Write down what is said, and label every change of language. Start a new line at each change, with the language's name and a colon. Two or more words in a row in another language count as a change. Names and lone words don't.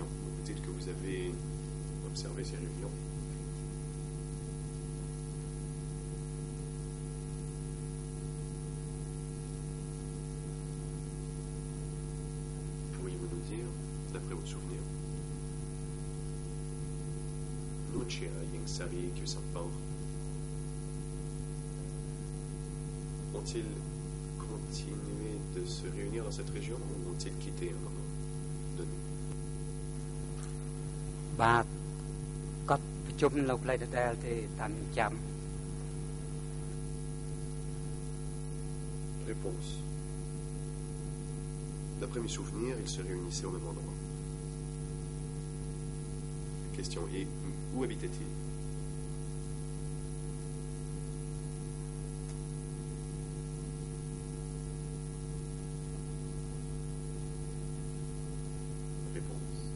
French: Vous dites que vous avez observé ces réunions. Pourriez-vous nous dire, d'après votre souvenir, Nguyen Chia, Ieng Sary, Khieu Samphan ont-ils continué de se réunir dans cette région ou ont-ils quitté à un moment donné?
Khmer: បាទគាត់ប្រជុំនៅផ្លៃដដែលទេតាមចាំ
French: Réponse. D'après mes souvenirs, ils se réunissaient au même endroit. Question. Et où habitaient-ils? Réponse.